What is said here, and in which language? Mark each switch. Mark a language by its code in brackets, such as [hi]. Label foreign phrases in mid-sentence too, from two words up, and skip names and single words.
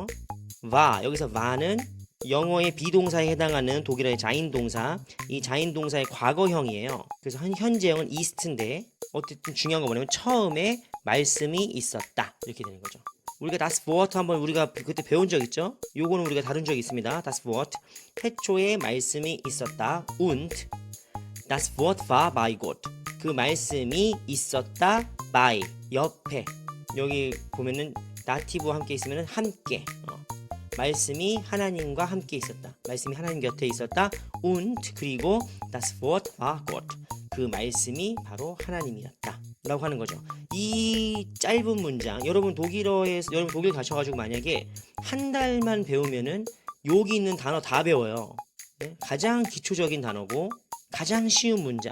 [ko] 와, 여기서 와는 영어의 비동사에 해당하는 독일어의 자인동사, 이 자인동사의 과거형이에요. 그래서 현재형은 이스트인데, 어쨌든 중요한 거 뭐냐면 처음에 말씀이 있었다, 이렇게 되는 거죠. 우리가 [de] das Wort [ko] 한번 우리가 그때 배운 적 있죠? 요거는 우리가 다룬 적이 있습니다. [de] das Wort, [ko] 태초에 말씀이 있었다. [de] und das Wort war bei Gott, [ko] 그 말씀이 있었다. by, 옆에. 여기 보면은 다티브와 함께 있으면 함께, 말씀이 하나님과 함께 있었다. 말씀이 하나님 곁에 있었다. [de] und, 그리고 das Wort war Gott, [ko] 그 말씀이 바로 하나님이었다, 라고 하는 거죠. 이 짧은 문장, 여러분 독일 가셔가지고 만약에 한 달만 배우면은 여기 있는 단어 다 배워요. 가장 기초적인 단어고 가장 쉬운 문장.